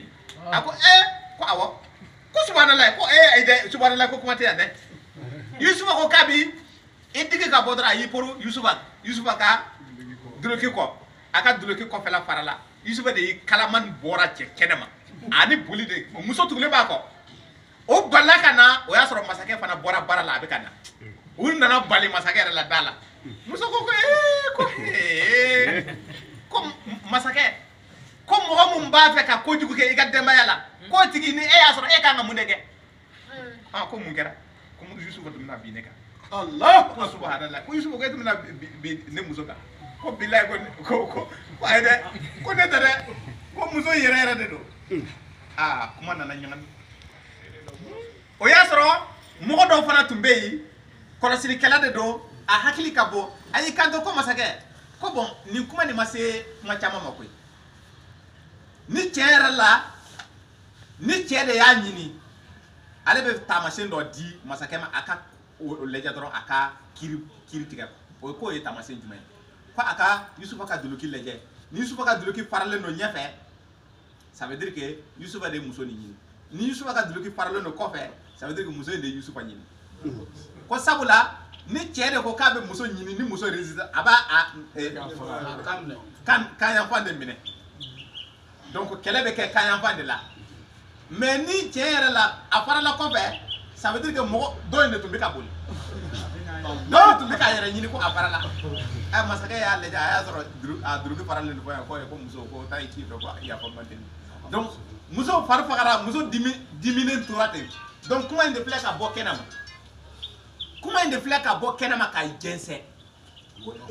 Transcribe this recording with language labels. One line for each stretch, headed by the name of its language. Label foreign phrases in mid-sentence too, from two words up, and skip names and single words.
Bambara: ye a ko ko awɔ ko subhanallah ko ayi dɛ subhanallah ko kuma tɛ yan dɛ Yusufa ko k'a bi i digi ka bɔ dɔrɔn a y'i poron Yusufa ka duloki kɔ a ka duloki kɔfɛla fara la Yusufa de y'i kalamani bɔra cɛ kɛnɛ ma ani boli de muso tugulen b'a kɔ o balila ka na o y'a sɔrɔ masakɛ fana bɔra baara la a bɛ ka na u nana bali masakɛ yɛrɛ la da la muso ko ko masakɛ ko mɔgɔ mun b'a fɛ ka kojugu kɛ i ka denbaya la k'o tigi ni e y'a sɔrɔ e kan ka mun de kɛ ko mun kɛra ko Yusufa tun bɛna bin ne kan Allah ko subhanallah ko Yusufa ko e tun bɛna bin ne muso kan ko bilayi ko ayi dɛ ko ne tɛ dɛ ko muso yɛrɛ yɛrɛ de don kuma nana ɲagami o y'a sɔrɔ mɔgɔ dɔw fana tun bɛ yen kɔlɔsilikɛla de don a hakili ka bɔ a y'i kanto ko masakɛ ko bon nin kuma nin ma se kuma caman ma koyi ni cɛ yɛrɛ la ni cɛ de y'a ɲini ale bɛ taamasiyɛn dɔ di masakɛ ma a ka o lajɛ dɔrɔn a ka kiiri tigɛ o k'o ye taamasiyɛn jumɛn ye ko a ka Yusufa ka duloki lajɛ ni Yusufa ka duloki faralen don ɲɛfɛ
French: ça veut dire que
Bambara: Yusufa de ye muso nin ɲini ni Yusufa ka duloki faralen don kɔfɛ
French: ça veut dire que
Bambara: muso in de ye Yusufa ɲini ko sabula ni cɛ de ko k'a bɛ muso ɲini ni muso résiste a b'a kanyanfan de minɛ donc kɛlɛ bɛ kɛ kanyanfan de la mais ni cɛ yɛrɛ la a farala kɔfɛ
French: ça veut dire que
Bambara: mɔgɔ dɔ in de tun bɛ ka boli dɔ tun bɛ k'a yɛrɛ ɲini ko a farala masakɛ y'a lajɛ a y'a sɔrɔ a duloki faralen don ko muso ko taa i k'i fɛ ko yafa man deli donc muso fari fagara muso diminen tora ten donc kuma in de filɛ ka bɔ kɛnɛma ka jɛnsɛn ko